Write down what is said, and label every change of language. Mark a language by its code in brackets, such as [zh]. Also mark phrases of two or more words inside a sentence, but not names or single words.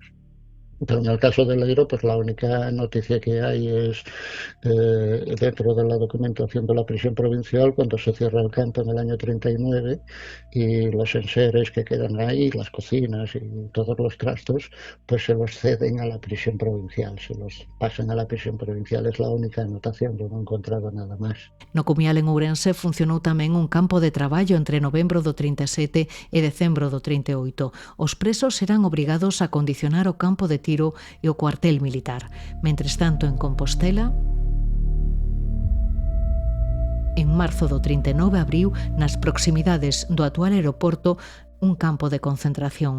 [es] Pero en el caso del Eiro, pues la única noticia que hay es dentro de la documentación de la prisión provincial, cuando se cierra el campo en el año 39 y los enseres que quedan ahí, las cocinas y todos los trastos, pues se los ceden a la prisión provincial, se los pasan a la prisión provincial. Es la única anotación, yo no he encontrado nada más. [gl] No Cumial en Ourense funcionou tamén un campo de traballo entre novembro do 37 e decembro do 38. Os presos serán obrigados a condicionar o campo de tiro e o cuartel militar. Mentres tanto, en Compostela, en marzo do 39 abriu, nas proximidades do actual aeroporto, un campo de concentración.